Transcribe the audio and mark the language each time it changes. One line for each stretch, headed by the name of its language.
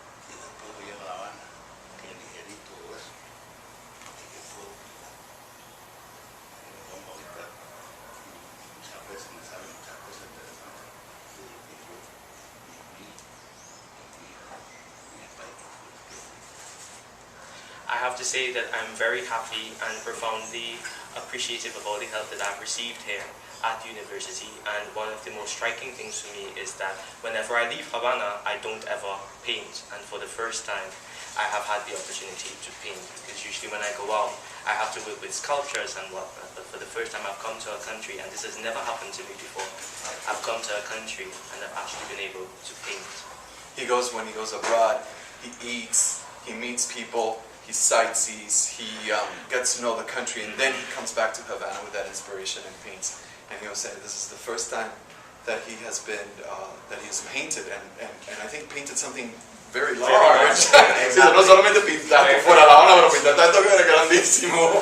Spanish: Y después voy a La Habana, que digerí todo eso, y que puedo pintar. Y me pongo a pintar. Y muchas veces me salen muchas cosas interesantes de lo que yo viví en el país.
English: I have to say that I'm very happy and profoundly appreciative of all the help that I've received here at university, and one of the most striking things for me is that whenever I leave Havana, I don't ever paint, and for the first time I have had the opportunity to paint, because usually when I go out I have to work with sculptures and whatnot, but for the first time I've come to a country, and this has never happened to me before, I've come to a country and I've actually been able to paint. When he goes abroad, he eats, he meets people, he sightsees, he gets to know the country, and then he comes back to Havana with that inspiration and paints. And he was saying this is the first time that he has been, that he has painted, and I think painted something very large.
Spanish: Sí, no solamente pintar por fuera la Habana, pero pintar tanto que era grandísimo.